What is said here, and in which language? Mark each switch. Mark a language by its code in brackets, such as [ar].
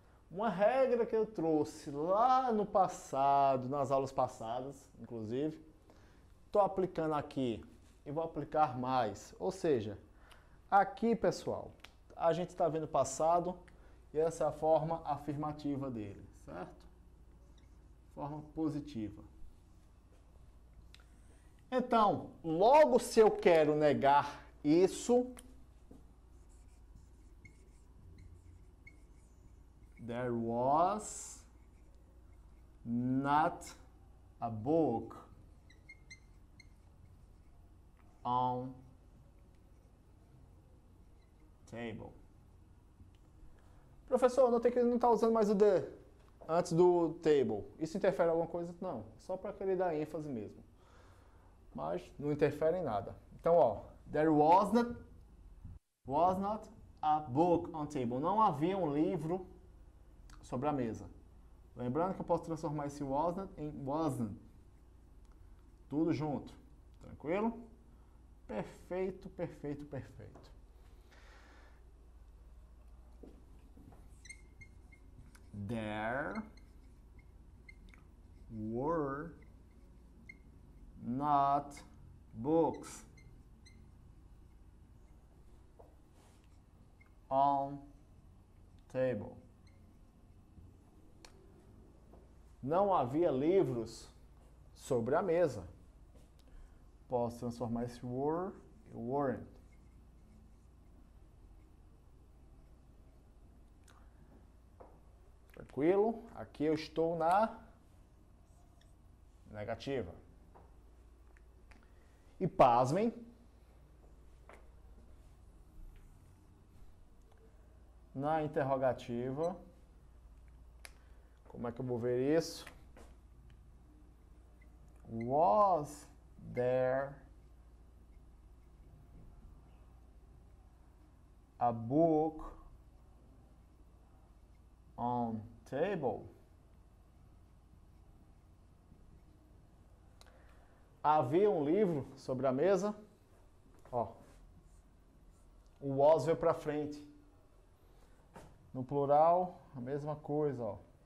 [pt] Uma regra que eu trouxe lá no passado, nas aulas passadas, inclusive, estou aplicando aqui e vou aplicar mais. Ou seja, aqui, pessoal, a gente está vendo o passado e essa é a forma afirmativa dele, certo? Forma positiva. Então, logo se eu quero negar isso, [en] there was not a book on table. [pt] Professor, notei que ele não está usando mais o the antes do table. Isso interfere em alguma coisa? Não, só para querer dar ênfase mesmo. Mas não interfere em nada. [en] Então, ó, there was not a book on table. [pt] Não havia um livro sobre a mesa. Lembrando que eu posso transformar esse was not em wasn't. Tudo junto. Tranquilo? Perfeito, perfeito, perfeito. [en] There were not books on table. [pt] Não havia livros sobre a mesa. Posso transformar esse were em weren't. Tranquilo? Aqui eu estou na negativa. E pasmem, na interrogativa, como é que eu vou ver isso? [en] Was there a book on table? [pt] Havia um livro sobre a mesa? Ó, o was veio para frente. No plural, a mesma coisa, ó.